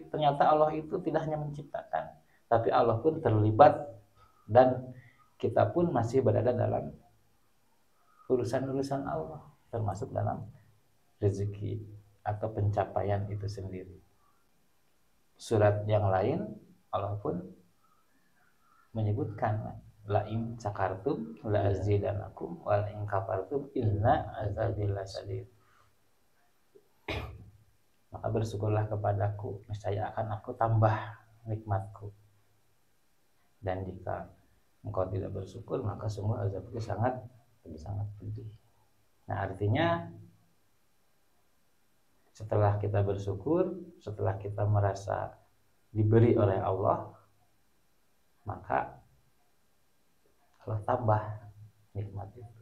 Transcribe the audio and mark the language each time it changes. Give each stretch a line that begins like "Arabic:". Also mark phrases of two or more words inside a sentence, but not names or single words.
Indonesian: Ternyata Allah itu tidak hanya menciptakan, tapi Allah pun terlibat dan kita pun masih berada dalam urusan-urusan Allah, termasuk dalam rezeki atau pencapaian itu sendiri. Surat yang lain Allah pun menyebutkan
Arabic: لئن شكرتم لأزيدنكم ولئن كفرتم إن عذابي لشديد.
Indonesian: Maka bersyukurlah kepadaku, niscaya akan aku tambah nikmatku. Dan jika engkau tidak bersyukur, maka sungguh azabku sangat pedih. Nah, artinya setelah kita bersyukur, setelah kita merasa diberi oleh Allah, maka Allah tambah nikmat itu.